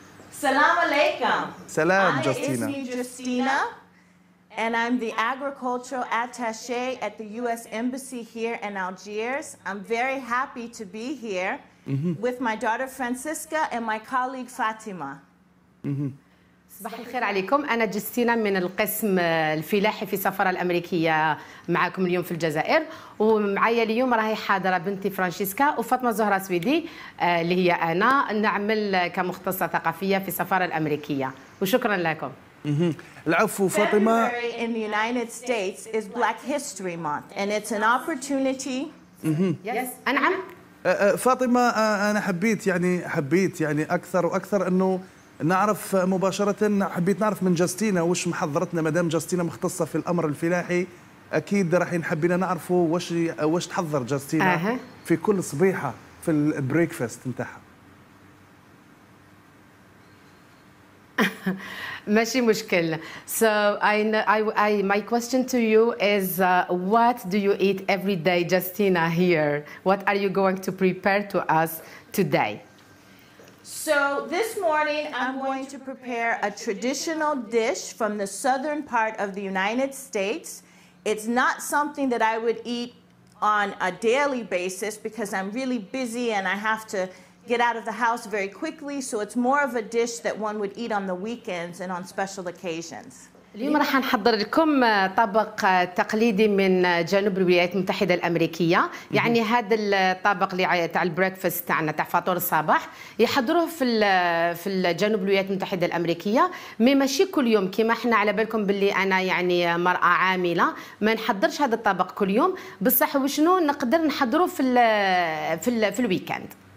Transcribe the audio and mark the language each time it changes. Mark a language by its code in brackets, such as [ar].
[en] Salam alaikum. Salam, Jostina. I'm Jostina, and I'm the agricultural attaché at the U.S. Embassy here in Algiers. I'm very happy to be here with my daughter Francisca and my colleague Fatima. [ar] صباح الخير عليكم. أنا جوستينا من القسم الفلاحي في السفارة الأمريكية معكم اليوم في الجزائر، ومعايا اليوم راهي حاضرة بنتي فرانشيسكا وفاطمة زهرة سويدي اللي هي أنا، نعمل كمختصة ثقافية في السفارة الأمريكية، وشكرا لكم. العفو فاطمة. [en] February in the United States is Black History Month and it's an opportunity. Yes. [ar] نعم. فاطمة أنا حبيت يعني أكثر وأكثر أنه نعرف مباشرة. حبيت نعرف من جوستينا وش محضرتنا، مدام جوستينا مختصة في الأمر الفلاحي، أكيد راح حبينا نعرفوا وش تحضر جوستينا في كل صبيحة في البريكفاست نتاعها. ماشي مشكل. [en] So my question to you is what do you eat every day, Jostina, here? What are you going to prepare to us today? So this morning I'm going to prepare a traditional dish from the southern part of the United States. It's not something that I would eat on a daily basis because I'm really busy and I have to get out of the house very quickly, so it's more of a dish that one would eat on the weekends and on special occasions. [ar] اليوم راح نحضر لكم طبق تقليدي من جنوب الولايات المتحدة الأمريكية. يعني هذا الطبق اللي تاع البريكفاست تاعنا تاع فطور الصباح يحضروه في الجنوب الولايات المتحدة الأمريكية، ماشي كل يوم كما احنا. على بالكم باللي أنا يعني مرأة عاملة ما نحضرش هذا الطبق كل يوم، بصح وشنو نقدر نحضروه في الويكند.